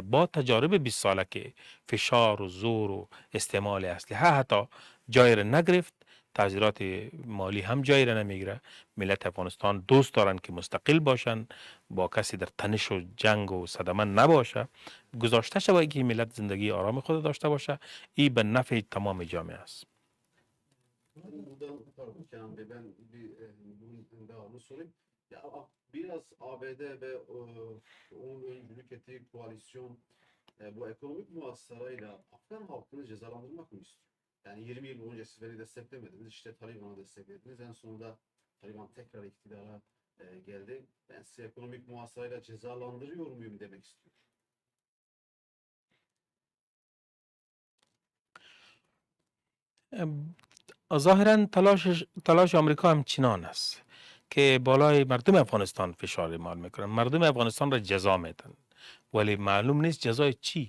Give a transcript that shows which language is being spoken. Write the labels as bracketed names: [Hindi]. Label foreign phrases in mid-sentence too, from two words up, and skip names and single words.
[Persian] با تجارب 20 ساله که فشار و زور و استعمال اسلحه حتی جای را نگرفت، تعذیرات مالی هم جای را نمیگیره. ملت افغانستان دوست دارن که مستقل باشن، با کسی در تنش و جنگ و صدمه نباشه، گذاشته شود که ملت زندگی آرام خود داشته باشه. این به نفع تمام جامعه است. [Turkish] Buradan pardon Kenan Bey, ben bunun devamını sorayım. Ya biraz ABD ve onun öncülük ettiği koalisyon bu ekonomik muhasarayla Afgan halkını cezalandırmak mı istiyor? Yani 20 yıl boyunca siz beni desteklemediniz, işte Taliban'ı desteklediniz. En sonunda Taliban tekrar iktidara geldi. Ben sizi ekonomik muhasarayla cezalandırıyor muyum demek istiyor. [Persian] ظاهرا تلاش آمریکا هم چنان است که بالای مردم افغانستان فشار اعمال میکنن، مردم افغانستان را جزا میدن، ولی معلوم نیست جزای چی.